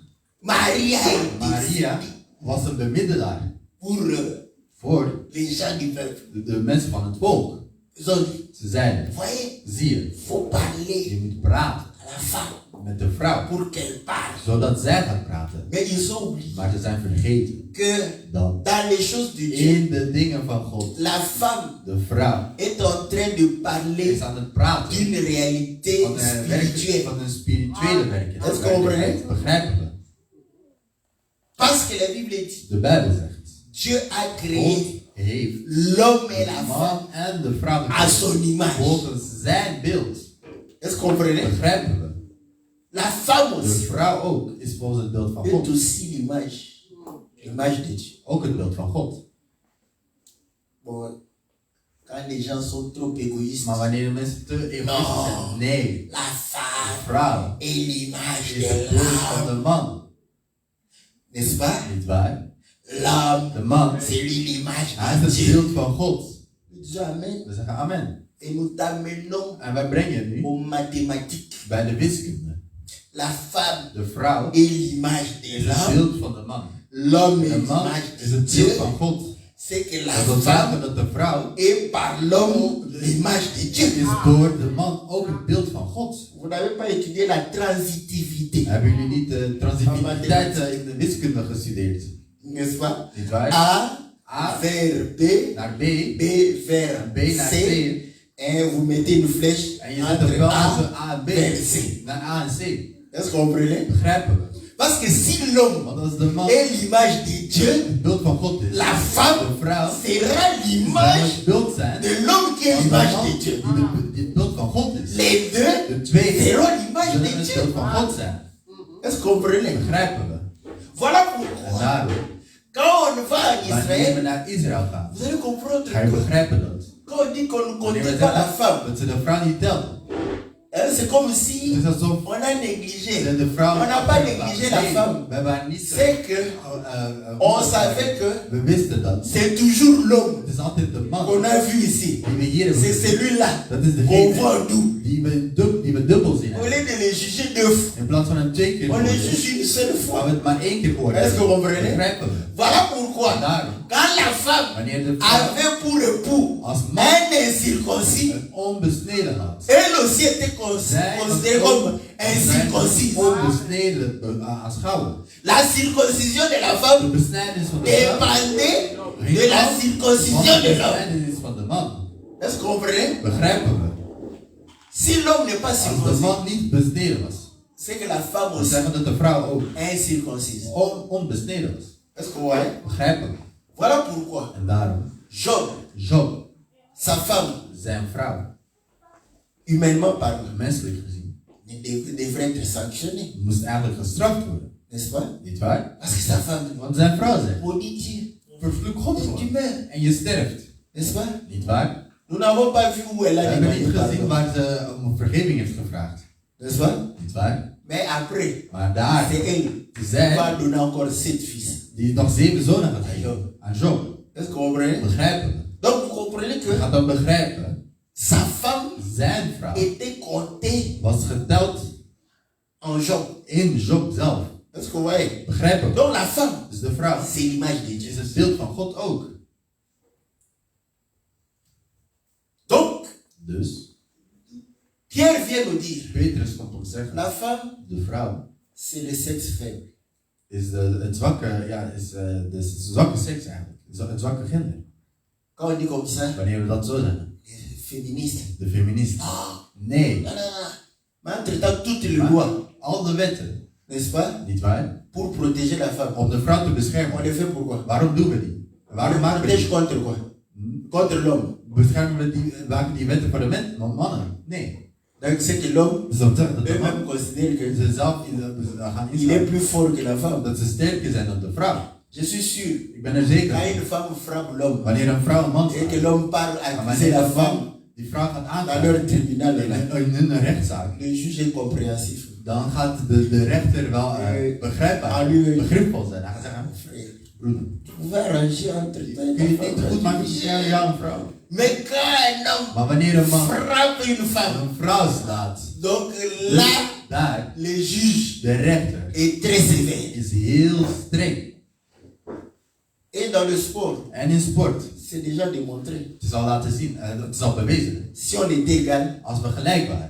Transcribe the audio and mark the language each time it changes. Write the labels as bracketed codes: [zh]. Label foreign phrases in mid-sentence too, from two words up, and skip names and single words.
[fr] Maria est [nl] Maria was een bemiddelaar [fr] pour [nl] voor [fr] les gens du peuple. [nl] de mensen van het volk. [fr] Ils ont dit, [nl] Ze zeiden, [fr] voyez, [nl] zie je, [fr] il faut parler [nl] je moet praten [fr] à la femme [nl] met de vrouw, [fr] pour qu'elle parle. [nl] zodat zij gaat praten. [fr] Mais ils ont oublié [nl] Maar ze zijn vergeten [fr] que [nl] dat [fr] dans les choses de Dieu, [nl] in de dingen van God, [fr] la femme [nl] de vrouw [fr] est en train de parler [nl] is aan het praten [fr] d'une réalité [nl] van [fr] spirituelle. [nl] van een spirituele werking. [fr] Est-ce que vous comprenez? [nl] Begrijpen we? [fr] Parce que la Bible dit, [nl] De Bijbel zegt, [fr] Dieu a [nl] God [fr] créé [nl] heeft [fr] l'homme et la [nl] de [fr] femme [nl] man en de vrouw [fr] à son image. [nl] volgens zijn beeld. [fr] Est-ce que vous comprenez? [nl] Begrijpen we? [fr] La femme [nl] De [fr] aussi [nl] vrouw ook is volgens het beeld van [fr] est [nl] God. [fr] aussi l'image de Dieu. [nl] Ook het beeld van God. [fr] Bon, quand les gens sont trop égoïstes, [nl] Maar wanneer de mensen te egoïstisch No. zijn, nee. [fr] la [nl] De [fr] femme [nl] vrouw [fr] est l'image [nl] is [fr] de [nl] het beeld van [fr] l'homme. [nl] de man. [fr] N'est-ce pas? [nl] Niet waar? [fr] L'homme, [nl] De man, [fr] c'est lui l'image [nl] hij [fr] de [nl] is het [fr] Dieu. [nl] beeld van God. [fr] Dis Amen. [nl] We zeggen amen. [fr] Et nous t'amenons [nl] En wij brengen nu [fr] aux mathématiques. [nl] bij de wiskunde. [fr] La femme [nl] De vrouw [fr] est l'image de [nl] is het [fr] l'homme. [nl] beeld van de man. [fr] L'homme est [nl] De man [fr] l'image [nl] is [fr] de [nl] het [fr] Dieu. [nl] beeld van God. [fr] C'est que la [nl] Dat wil [fr] femme [nl] zeggen dat de vrouw [fr] est par l'homme l'image de Dieu. [nl] is door de man ook het beeld van God. [fr] Vous n'avez pas étudié la transitivité. [nl] Hebben jullie niet de transitiviteit in de wiskunde gestudeerd? [fr] N'est-ce pas? [nl] Niet waar? [fr] A vers B, [nl] Naar B [fr] B vers [nl] B naar [fr] C. [nl] C. [fr] Et vous mettez une flèche [nl] En je zet een [fr] entre [nl] bel [fr] A [nl] tussen A en B. [fr] vers C. [nl] Naar A en C. [fr] Est-ce que vous comprenez? [nl] Begrijpen we? [fr] Parce que si l'homme [nl] Want als de man [fr] est l'image de Dieu, [nl] het beeld van God is, [fr] la femme [nl] de vrouw [fr] sera [nl] zal [fr] l'image [nl] het beeld zijn [fr] de l'homme qui est [nl] van de [fr] l'image [nl] man [fr] de Dieu. [nl] die het beeld van God is. [fr] Les deux [nl] De twee [fr] seront l'image [nl] zullen [fr] de [nl] het [fr] Dieu. [nl] beeld van God zijn. [fr] Est-ce que vous comprenez? [nl] Begrijpen we? [fr] Voilà [nl] En [fr] pourquoi, [nl] daarom, [fr] quand on va en [nl] wanneer we [fr] Israël, [nl] naar Israël gaan, [fr] vous allez comprendre [nl] ga je [fr] que [nl] begrijpen dat. [fr] quand on dit qu'on ne [nl] Wanneer we [fr] comptait pas la [nl] zeggen [fr] femme, [nl] dat ze de vrouw niet telden, [fr] c'est comme [nl] het [fr] si [nl] is alsof [fr] on a négligé. [nl] ze de vrouw... [fr] On n'a pas négligé la [nl] Nee, [fr] femme. [nl] we hebben haar niet... [fr] C'est que on savait que [nl] We wisten dat. [fr] c'est toujours l'homme [nl] Het is altijd de man [fr] qu'on a vu ici. [nl] die we hier hebben [fr] C'est [nl] gezien. [fr] celui-là [nl] Dat is [fr] qu'on [nl] degene [fr] voit en double. [nl] die we dubbel zien [fr] Au [nl] hebben. [fr] lieu de les juger 2 fois. [nl] In plaats van hem 2 keer [fr] On le [nl] oordelen, [fr] juge une seule [nl] gaan [fr] fois. [nl] we het maar 1 keer [fr] Est-ce [nl] oordelen. [fr] que vous comprenez? [nl] Begrijpen we? [fr] Voilà pourquoi, [nl] En daarom, [fr] quand la femme [nl] wanneer de vrouw [fr] avait pour époux [nl] als man [fr] un incirconcis, [nl] een onbesneden had, [fr] elle aussi était [nl] zij [fr] considérée [nl] was [fr] comme [nl] ook [fr] incirconcis. [nl] onbesneden aanschouwen. [fr] La circoncision de la femme [nl] De besnijdenis van de vrouw [fr] dépendait de [nl] ging [fr] la [nl] af van [fr] circoncision [nl] de [fr] de l'homme. [nl] besnijdenis van de man. [fr] Est-ce que vous comprenez? [nl] Begrijpen we? [fr] Si l'homme n'est pas [nl] Als de [fr] circoncis, [nl] man niet besneden was, [fr] c'est que la femme [nl] dan [fr] aussi [nl] zeggen dat de vrouw ook [fr] est incirconcise. [nl] onbesneden was. [fr] Est-ce que vous voyez? [nl] Begrijpen we? [fr] Voilà pourquoi [nl] En daarom, [fr] Job, [nl] Job, [fr] sa femme, [nl] zijn vrouw, [fr] humainement parlant, [nl] menselijk gezien, [fr] devrait être sanctionnée. [nl] moest eigenlijk gestraft worden. [fr] N'est-ce pas? [nl] Niet waar? [fr] Parce que sa femme, [nl] Want zijn vrouw zei, [fr] maudit Dieu, [nl] vervloek God [fr] et tu [nl] gewoon. [fr] meurs. [nl] En je sterft. [fr] N'est-ce pas? [nl] Niet waar? [fr] Nous n'avons pas vu où elle [nl] We [fr] a [nl] hebben niet [fr] demandé [nl] gezien [fr] pardon. [nl] waar ze om vergeving heeft gevraagd. [fr] N'est-ce pas? [nl] Niet waar? [fr] Mais après, [nl] Maar daar, [fr] c'est elle qui [nl] zij, [fr] va donner encore 7 fils. [nl] die nog 7 zonen gaat Aan geven. Job. Aan Job. [fr] Est-ce que vous comprenez? [nl] Begrijpen we? [fr] Donc vous comprenez [nl] Je [fr] que [nl] gaat dan begrijpen, [fr] sa femme [nl] zijn vrouw [fr] était comptée [nl] was geteld [fr] en Job. [nl] in Job zelf. [fr] Est-ce que vous voyez? [nl] Begrijpen we? [fr] Donc la femme, [nl] Dus de vrouw [fr] c'est l'image de Dieu. [nl] is het beeld van God ook. [fr] Donc, [nl] Dus, [fr] Pierre vient nous dire, [nl] Petrus komt ons zeggen, [fr] la femme, [nl] de vrouw [fr] c'est le sexe faible. [nl] is het zwakke, ja, is de zwakke seks eigenlijk. Het zwakke gender. [fr] Quand on dit comme ça, [nl] Wanneer we dat zo zeggen. [fr] les féministes. [nl] De feminist. [fr] Ah, [nl] Nee. [fr] non, non, non. Mais entre-temps, toutes les [nl] Maar [fr] lois, [nl] al de wetten, [fr] n'est-ce pas, [nl] niet waar? [fr] pour protéger la femme, [nl] Om de vrouw te [fr] on [nl] beschermen. [fr] les fait pourquoi? [nl] Waarom doen we die? Waarom [fr] On [nl] maken we [fr] protège [nl] die? [fr] contre quoi? Contre l'homme. [nl] Beschermen we die, maken die wetten voor de mannen? Nee. [fr] Donc c'est que l'homme [nl] Dus dat betekent dat de [fr] eux-mêmes [nl] man [fr] considèrent que [nl] ze zelf gaan [fr] il est [nl] instaan. [fr] plus fort que la femme. [nl] Dat ze sterker zijn dan de vrouw. [fr] Je suis sûr, [nl] Ik ben er [fr] quand [nl] zeker. [fr] une femme frappe l'homme [nl] Wanneer een vrouw een man [fr] et que [nl] slaat, [fr] l'homme part [nl] en [fr] accuser [nl] wanneer [fr] la [nl] de man [fr] femme [nl] die vrouw gaat [fr] dans [nl] aanklagen [fr] leur tribunal, là, [nl] in een rechtszaak, [fr] le juge est compréhensif. [nl] dan gaat de rechter wel begripvol zijn. Hij gaat zeggen, [fr] Frère, [nl] broeder, [fr] tu pouvais arranger entre toi et [nl] kun je [fr] ta [nl] het niet [fr] femme. [nl] goed maken tussen jou en vrouw? [fr] Mais quand un homme [nl] Maar wanneer een man [fr] frappe une femme, [nl] een vrouw slaat, [fr] donc [nl] dus [fr] là, [nl] daar, [fr] le juge [nl] de rechter [fr] est très sévère. [nl] is heel streng. [fr] Et dans le sport, [nl] En in sport, [fr] c'est déjà démontré. [nl] het is al laten zien, het is al bewezen. [fr] Si on était égal, [nl] Als we gelijk waren,